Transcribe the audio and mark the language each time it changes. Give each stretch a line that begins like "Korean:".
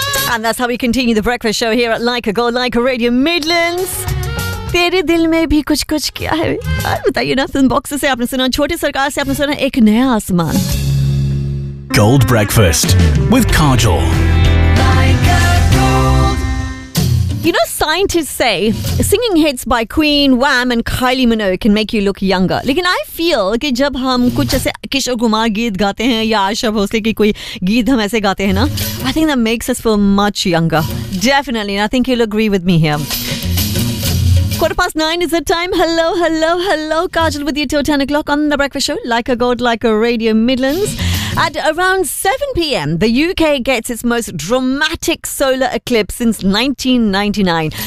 English: And that's how we continue the breakfast show here at Like a Go, Like a Radio Midlands.
Hindi: तेरे दिल में भी कुछ कुछ क्या है बताइए ना. फिल्म बॉक्स से आपने सुना, छोटी सरकार से आपने सुना, एक नया आसमान.
English: Gold Breakfast with Kajal. You know, scientists say singing hits by Queen, Wham and Kylie Minogue can make you look younger.
Hindi: लेकिन
English: I feel
Hindi: कि जब हम कुछ ऐसे किशोर कुमार गीत गाते हैं या आशा भोसले की कोई गीत हम ऐसे गाते हैं ना,
English: I think that makes us feel much younger. Definitely. And I think you'll agree with me here. 9:15 is the time. Hello, hello, hello. Kajal with you till 10 o'clock on The Breakfast Show. Like a God, like a Radio Midlands. At around 7 p.m, the UK gets its most dramatic solar eclipse since 1999.